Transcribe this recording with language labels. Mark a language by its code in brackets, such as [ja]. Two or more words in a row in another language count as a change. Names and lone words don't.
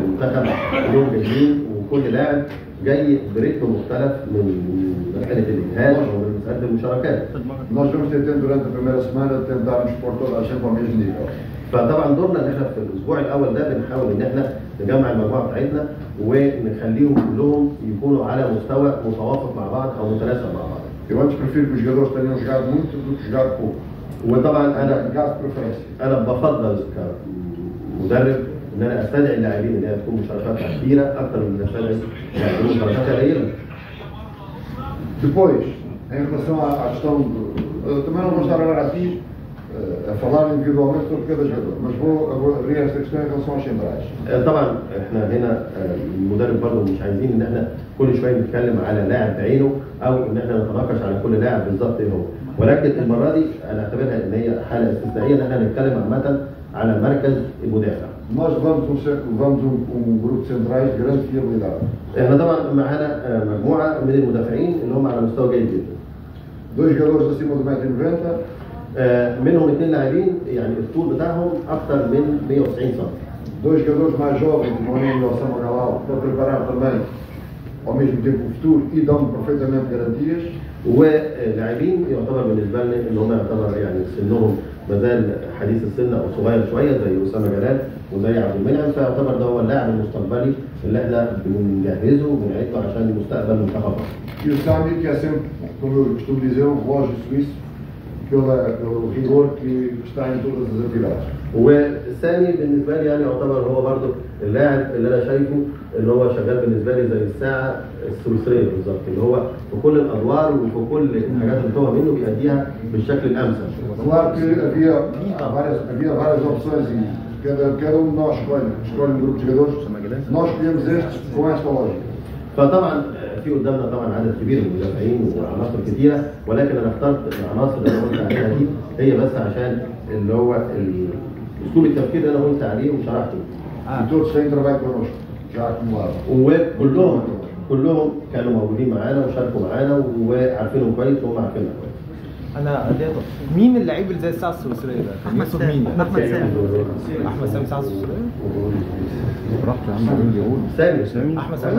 [ar] المنتخب كلهم جايين، وكل لاعب جاي بريتم مختلف من مساله الاجهاد ومن مساله المشاركات. [pt] Nós vamos ter durante a primeira semana tentarmos pôr toda a gente ao mesmo nível. [ar] فطبعا دورنا ان احنا في الاسبوع الاول ده بنحاول ان احنا نجمع المجموعه بتاعتنا ونخليهم كلهم يكونوا على مستوى متوافق مع بعض او متناسب مع بعض. [pt] Eu antes prefiro que os jogadores tenham jogado muito do que jogado pouco. [ar] وطبعا انا بفضل كمدرب ان انا استدعي اللاعبين ان هي تكون مشاركاتها كبيره اكثر من ان استدعي اللاعبين مشاركاتها قليله. [pt] Depois, em relação à questão também não vou estar agora aqui a falar individualmente sobre cada jogador, mas vou abrir esta questão em relação aos centrais. [ar] طبعا احنا هنا المدرب برضه مش عايزين ان احنا كل شويه نتكلم على لاعب بعينه او ان احنا نتناقش على كل لاعب بالظبط ايه هو، ولكن المره دي انا اعتبرها ان هي حاله استثنائيه ان احنا نتكلم عامه على مركز المدافع. [pt] Nós levamos grupo de centrais de grande fiabilidade. [ar] احنا طبعا معانا مجموعه من المدافعين اللي هم على مستوى جيد جدا. [pt] Dois jogadores acima do 1,90 m. [ar] منهم 2 لاعبين يعني الطول بتاعهم اكثر من 190 سم. [pt] Dois jogadores mais jovens, o Moninho e o Osama Galal, para preparar também ao mesmo tempo o futuro e dão perfeitamente garantias. [ar] ولاعبين يعتبر بالنسبه لنا ان هم يعتبر يعني سنهم ما زال حديث السن او صغير شويه زي اسامه جلال وزي عبد المنعم، فيعتبر ده هو اللاعب المستقبلي اللي احنا بنجهزه وبنعده عشان مستقبل منتخب مصر. [pt] E o Sami, que é sempre, como eu costumo dizer, um relógio suíço, pelo rigor que está em todas as atividades. [ar] والسامي بالنسبه لي يعني يعتبر هو برضه اللاعب اللي انا شايفه اللي هو شغال بالنسبه لي زي الساعه السويسريه بالظبط، اللي هو في كل الادوار وفي كل الحاجات اللي بتوع منه بيأديها بالشكل الامثل. [pt] Claro que havia várias opções e cada um de nós escolhe um grupo de jogadores. Nós escolhemos estes com esta lógica. [ar] فطبعا في قدامنا طبعا عدد كبير من المدافعين وعناصر كثيره، ولكن انا اخترت العناصر اللي انا قلت عليها دي هي بس عشان اللي هو اسلوب التفكير اللي انا قلت عليه وشرحته. [pt] E todos têm trabalho connosco, já acumulado. [ar] وكلهم كانوا موجودين معانا وشاركوا معانا وعارفينهم كويس وهم عارفيننا كويس. انا مين اللعيب اللي زي الساعه السويسريه ده؟ احمد سامي. احمد سامي الساعه السويسريه؟ براحته يا عم. سامي. احمد سامي.